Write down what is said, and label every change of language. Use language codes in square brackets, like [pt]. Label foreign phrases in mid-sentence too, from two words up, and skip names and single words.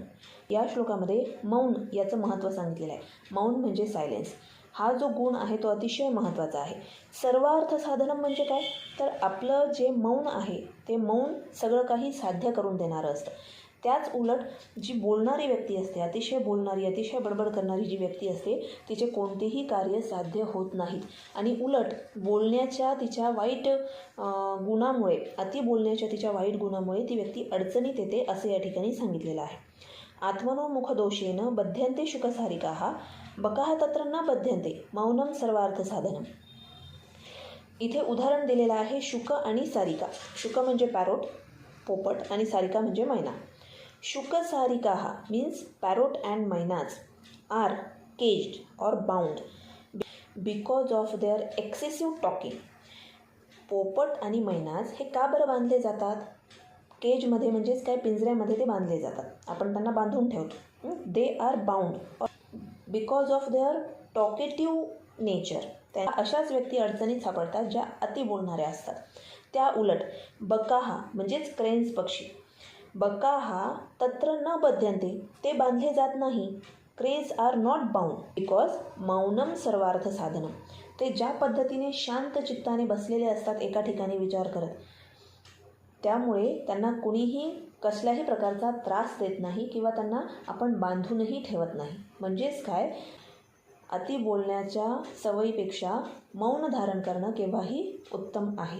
[mr] या श्लोकामध्ये मौन याचं महत्त्व सांगितलेलं आहे. मौन म्हणजे सायलेन्स. हा जो गुण आहे तो अतिशय महत्त्वाचा आहे. [sa] सर्वार्थ साधनम [mr] म्हणजे काय, तर आपलं जे मौन आहे ते मौन सगळं काही साध्य करून देणारं असतं. त्याच उलट जी बोलणारी व्यक्ती असते, अतिशय बोलणारी, अतिशय बडबड करणारी जी व्यक्ती असते, तिचे कोणतेही कार्य साध्य होत नाहीत. आणि उलट बोलण्याच्या तिच्या वाईट गुणामुळे, अति बोलण्याच्या तिच्या वाईट गुणामुळे ती व्यक्ती अडचणीत येते, असं या ठिकाणी सांगितलेलं आहे. [sa] आत्मनो मुखदोषेन बध्यन्ते शुकसारिकाः बकाः तत्र न बध्यन्ते मौनम सर्वार्थ साधनम. [mr] इथे उदाहरण दिलेलं आहे शुक आणि सारिका. शुक म्हणजे पॅरोट, पोपट, आणि सारिका म्हणजे मैना. [en] शुकसारिकाः means parrot and mynas are caged or bound because of their excessive talking. [mr] पोपट आणि मैनाज हे का बरं बांधले जातात? केजमध्ये म्हणजेच काय, पिंजऱ्यामध्ये ते बांधले जातात. आपण त्यांना बांधून ठेवतो. [en] they are bound because of their talkative nature. [mr] त्या अशाच व्यक्ती अडचणीत सापडतात ज्या अति बोलणाऱ्या असतात. त्या उलट बकाहा म्हणजेच क्रेन्स पक्षी, [sa] बकाहा तत्र न बध्यन्ते, [mr] ते बांधले जात नाही. [en] cranes are not bound because [sa] मौनम सर्वार्थ साधनम. [mr] ते ज्या पद्धतीने शांत चित्ताने बसलेले असतात एका ठिकाणी विचार करत, त्यामुळे त्यांना कुणीही कसल्याही प्रकारचा त्रास देत नाही किंवा त्यांना आपण बांधूनही ठेवत नाही. म्हणजेच काय, अति बोलण्याच्या सवयीपेक्षा मौन धारण करणं केव्हाही उत्तम आहे.